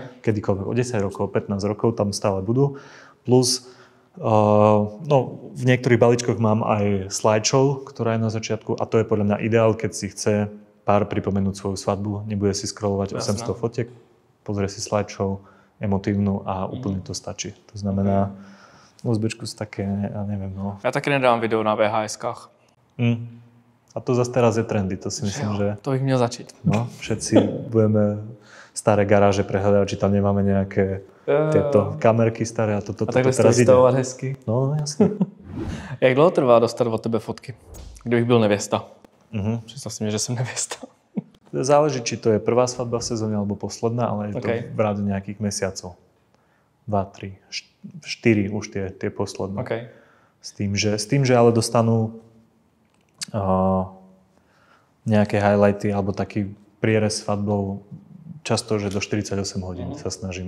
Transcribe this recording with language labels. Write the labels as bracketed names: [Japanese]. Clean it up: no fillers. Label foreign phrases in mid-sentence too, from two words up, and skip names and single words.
[Slovak] Kedykoľvek, o 10 rokov, 15 rokov tam stále budú. Plus, v niektorých balíčkoch mám aj slideshow, ktorá je na začiatku a to je podľa mňa ideál, keď si chce pár pripomenúť svoju svadbu, nebude si scrollovať 800 fotiek, pozrie si slideshow emotívnu a úplne to stačí. To znamená, USBčku sú také, ja neviem, no. Ja taky nedám video na VHS-kách. A to zase teraz je trendy, to si myslím, že... [Czech] To bych měl začít. No, [Slovak] všetci budeme staré garáže prehľadať, či tam nemáme nejaké tieto kamerky staré a toto [Czech] takhle [Slovak] teraz ide. [Czech] vystavovat hezky. [Slovak] No, jasne. [Czech] Jak dlouho trvá dostat od tebe fotky? Kdybych byl nevěsta. Představ si mě, že jsem nevěsta. [Slovak] Záleží, či to je prvá svadba v sezóne alebo posledná, ale je to v ráde nejakých mesiacov. 2, 3, 4 už tie posledné. Okay. S tým, že ale dostanú nejaké highlighty alebo taký prierez svadbou často, že do 48 hodín sa snažím.